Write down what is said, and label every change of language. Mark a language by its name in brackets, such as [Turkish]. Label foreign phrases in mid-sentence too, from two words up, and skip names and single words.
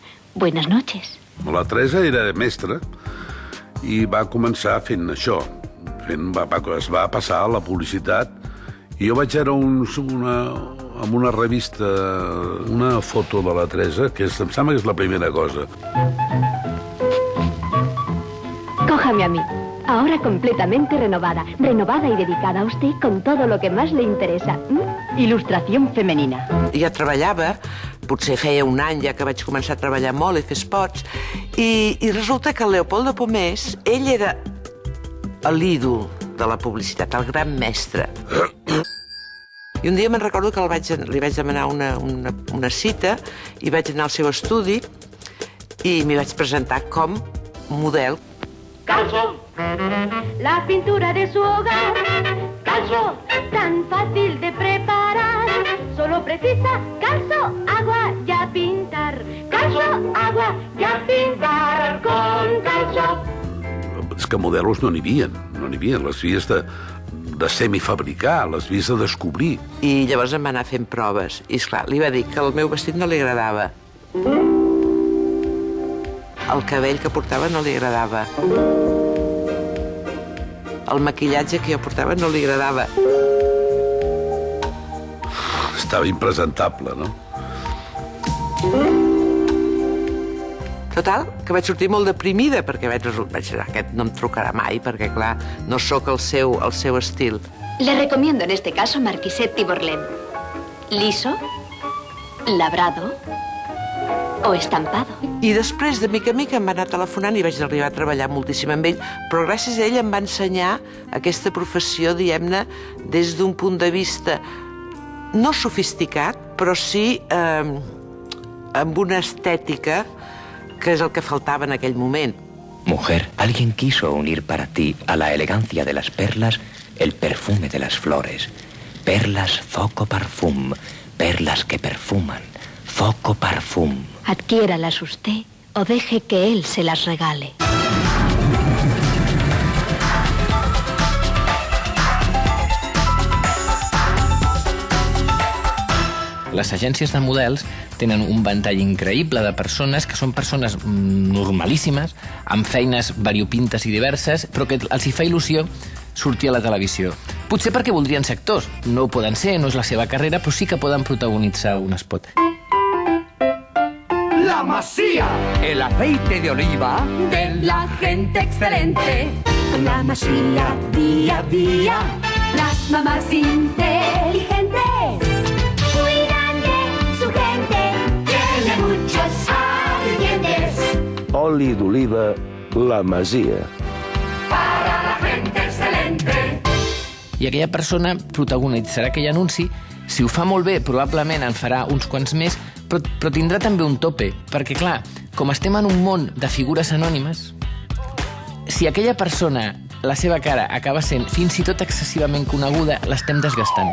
[Spanish] Buenas noches. [Catalan] La Teresa era mestra i va començar fent això. Es va passar a la publicitat i jo vaig veure en una revista una foto de la Teresa, que em sembla que és la primera cosa. [Spanish] Cójame a mí. Ahora completamente renovada y dedicada a usted con todo lo que más le interesa. Ilustración femenina. [Catalan] Ja treballava, potser feia un any ja que vaig començar a treballar molt i fer spots, i resulta que el Leopoldo Pomés, ell era l'ídol de la publicitat, el gran mestre. I un dia me'n recordo que li vaig demanar una cita i vaig anar al seu estudi i m'hi vaig presentar com model. [Spanish] Calzo, la pintura de su hogar. Calzo, tan fácil de preparar. Solo precisa calzo, agua y a pintar. Calzo, agua y a pintar con calzo. [Catalan] És que modelos no n'hi havia, les havies de semifabricar, les havies de descobrir. I llavors em va anar fent proves. I esclar, li va dir que el meu vestit no li agradava. El cabell que portava no li agradava. El maquillatge que jo portava no li agradava. Estava impresentable, no? Total, que vaig sortir molt deprimida, perquè vaig dir, aquest no em trucarà mai, perquè, clar, no sóc el seu estil. [Spanish] Le recomiendo en este caso Marquisette Tiborlén. Liso, labrado o estampado. [Catalan] I després, de mica en mica, em va anar telefonant i vaig arribar a treballar moltíssim amb ell, però gràcies a ell em va ensenyar aquesta professió, diguem-ne, des d'un punt de vista no sofisticat, però sí amb una estètica que és el que faltava en aquell moment. [Spanish] Mujer, alguien quiso unir para ti a la elegancia de las perlas el perfume de las flores. Perlas, foco, parfum. Perlas que perfuman. Foco, parfum. Adquiéralas usted o deje que él se las regale. [Catalan] Les agències de models tenen un ventall increïble de persones que són persones normalíssimes, amb feines variopintes i diverses, però que els hi fa il·lusió sortir a la televisió. Potser perquè voldrien ser actors. No ho poden ser, no és la seva carrera, però sí que poden protagonitzar un spot. [Spanish] La Masía, el aceite de oliva de la gente excelente. La Masía, día a día, las mamás inteligentes cuidan de su gente, tiene muchos ingredientes. [Catalan] Oli d'oliva, la Masia. [Spanish] Para la gente excelente. [Catalan] I aquella persona protagonitzarà aquell anunci. Si ho fa molt bé, probablement en farà uns quants més, però tindrà també un tope, perquè, clar, com estem en un món de figures anònimes, si aquella persona, la seva cara, acaba sent fins i tot excessivament coneguda, l'estem desgastant.